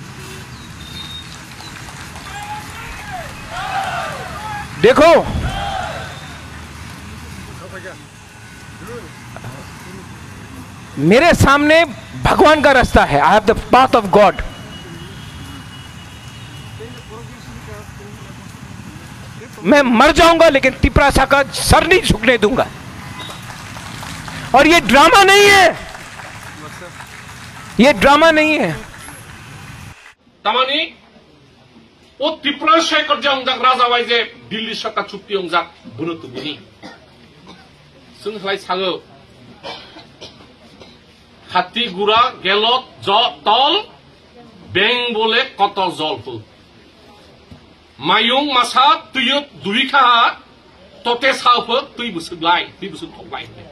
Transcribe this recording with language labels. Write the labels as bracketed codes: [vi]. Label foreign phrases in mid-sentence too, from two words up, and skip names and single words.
[hi] देखो मेरे सामने भगवान का रास्ता है, [en] I have the path of God. [hi] मैं मर जाऊंगा लेकिन तिपरासा का सर नहीं झुकने दूंगा। और ये ड्रामा नहीं है, ये ड्रामा नहीं है। [trp] तामानी ओ तिपरासा करजा अंजाक राजा वाइजे दिल्ली सरकार चुक्ति अंजाक बुनो तुबुनी सुनलाय सागो हाथी गुरा गेलत तल बें बोले कत जलफुल मायुं मासा तुय दुइखा तते साउफो तुय बुसुगलाय तुय बुसुग थकलाय